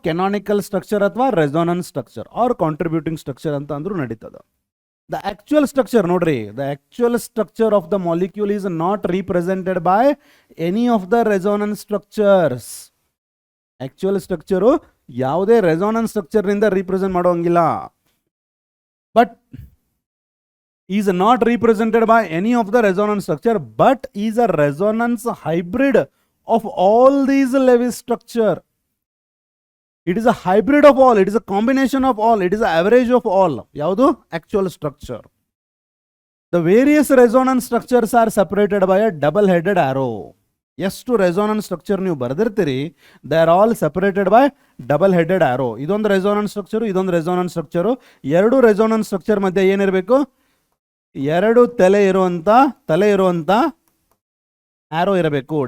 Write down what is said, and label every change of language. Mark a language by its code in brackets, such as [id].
[kn] Canonical structure ಅಥವಾ resonance structure R contributing structure ಅಂತ ಅಂದ್ರೂ ನಡೀತದೆ. [en] The actual structure ನೋಡ್ರಿ, the actual structure of the molecule is not represented by any of the resonance structures. [kn] Actual structure ಯಾವುದೇ resonance ಸ್ಟ್ರಕ್ಚರ್ನಿಂದ represent ಮಾಡೋಂಗಿಲ್ಲ. [en] But is not represented by any of the resonance structure, but is a resonance hybrid of all these Lewis structure. It is a hybrid of all, it is a combination of all, it is an average of all. Yaudu? Actual structure. The various resonance structures are separated by a double-headed arrow. [kn] ಎಷ್ಟು resonance structure ನೀವು ಬರೆದಿರ್ತೀರಿ, [en] They are all separated by double headed arrow. [kn] ಇದೊಂದು resonance structure, ಇದೊಂದು resonance structure. ಎರಡು resonance structure ಮಧ್ಯೆ ಏನಿರಬೇಕು? 2 ತಲೆ ಇರುವಂತ ಆರೋ ಇರಬೇಕು.